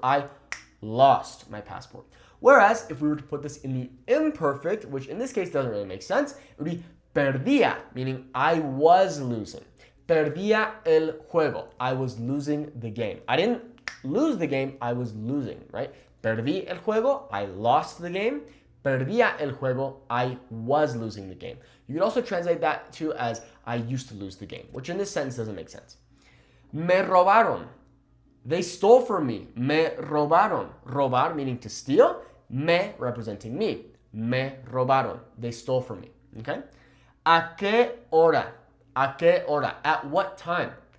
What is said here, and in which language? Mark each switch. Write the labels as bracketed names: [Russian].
[English] I lost my passport. Whereas if we were to put this in the imperfect, which in this case doesn't really make sense, it would be perdía, meaning I was losing. [Spanish] Perdía el juego. [English] I was losing the game. I didn't lose the game, I was losing, right? [Spanish] Perdí el juego, [English] I lost the game. [Spanish] Perdía el juego, [English] I was losing the game. You could also translate that too as I used to lose the game, which in this sentence doesn't make sense. Me robaron. They stole from me. Me robaron. Robar meaning to steal. Me representing me. Me robaron. They stole from me. Okay? ¿A qué hora? ¿A qué hora? At what time?